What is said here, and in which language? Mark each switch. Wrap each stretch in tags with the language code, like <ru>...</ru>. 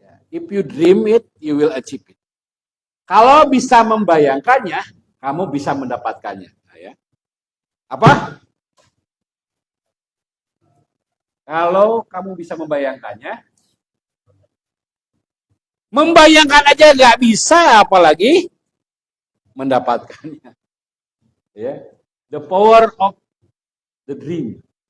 <en>If you dream it, you will achieve it.</en> <id>Kalau bisa membayangkannya, kamu bisa mendapatkannya. Nah, ya. Apa? Kalau kamu bisa membayangkannya, membayangkan aja nggak bisa, apalagi mendapatkannya.</id> <en>Ya, the power of the dream.</en>